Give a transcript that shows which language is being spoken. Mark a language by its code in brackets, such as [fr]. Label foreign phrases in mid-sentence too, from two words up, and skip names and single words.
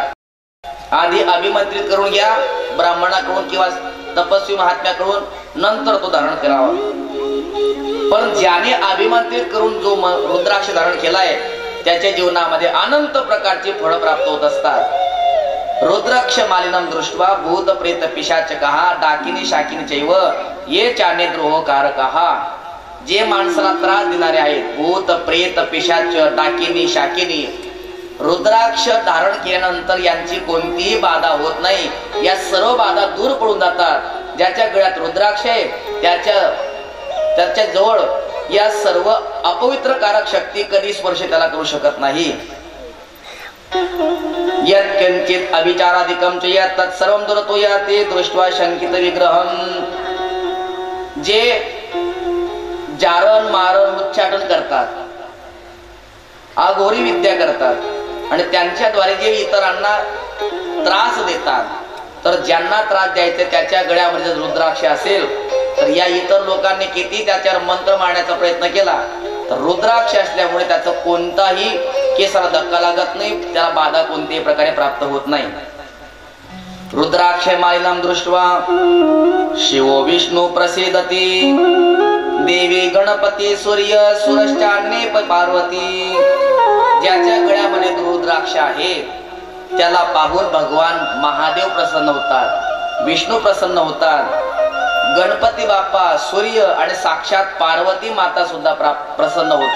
[mr] आधी अभिमंत्रित करून घ्या ब्राह्मणाकडून किंवा तपस्वी महात्म्याकडून, नंतर तो धारण करावा. पण ज्याने अभिमंत्रित करून जो रुद्राक्ष धारण केलाय त्याच्या जीवनामध्ये अनंत प्रकारची फळं प्राप्त होत असतात. [sa] रुद्राक्ष मालिनम दृष्ट्वा भूत प्रेत पिशाचकः डाकिनी शाकिनी चैव ये चाने द्रोहकारकः. [mr] जे माणसाला त्रास देणारे आहेत, भूत प्रेत पिशाच डाकिनी शाकिनी, रुद्राक्ष धारण केल्यानंतर यांची कोणतीही बाधा होत नाही. या सर्व बाधा दूर पडून जातात. ज्याच्या गळ्यात रुद्राक्ष आहे त्याच्या जवळ या सर्व अपवित्र कारक शक्ती कधी स्पर्श त्याला करू शकत नाही. [sa] यत् किंचित अभिचारादिकं च यत् तत्सर्वं दुरतो याते दृष्ट्वा शंकित विग्रहं. [mr] जे जारण मारण उच्चाटन करतात, अघोरी विद्या करतात आणि त्यांच्याद्वारे जे इतरांना त्रास देतात, तर ज्यांना त्रास द्यायचे त्याच्या गळ्यामध्ये रुद्राक्ष असेल तर या इतर लोकांनी किती त्याच्यावर मंत्र मारण्याचा प्रयत्न केला तर रुद्राक्ष असल्यामुळे त्याचा कोणताही केसाला धक्का लागत नाही, त्याला बाधा कोणत्याही प्रकारे प्राप्त होत नाही. [sa] रुद्राक्ष मालिनम दृष्ट्वा शिवो विष्णू प्रसीदती देवी गणपती सूर्य सुरश्चान्ये पार्वती. [mr] ज्याच्या गळ्यामध्ये रुद्राक्ष आहे त्याला पाहून भगवान महादेव प्रसन्न होतात, विष्णू प्रसन्न होतात, गणपती बाप्पा, सूर्य आणि साक्षात पार्वती माता सुद्धा प्रसन्न होते.